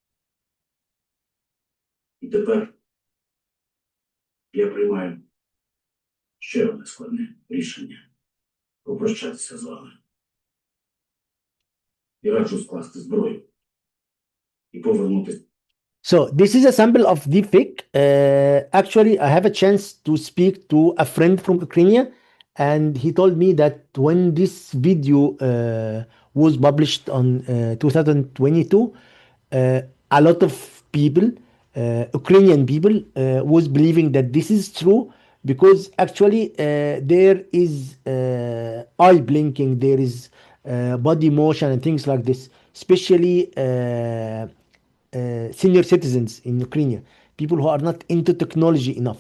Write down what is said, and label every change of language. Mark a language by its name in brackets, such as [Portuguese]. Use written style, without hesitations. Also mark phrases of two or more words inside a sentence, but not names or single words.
[Ukrainian] І тепер я приймаю ще одне складне рішення. Попрощатися з вами. І раджу скласти зброю і повернутися. [English] So this is a sample of deepfake. Actually, I have a chance to speak to a friend from Ukraine, and he told me that when this video was published on 2022, a lot of people, Ukrainian people, was believing that this is true because actually there is eye blinking, there is body motion and things like this, especially senior citizens in Ukraine, people who are not into technology enough.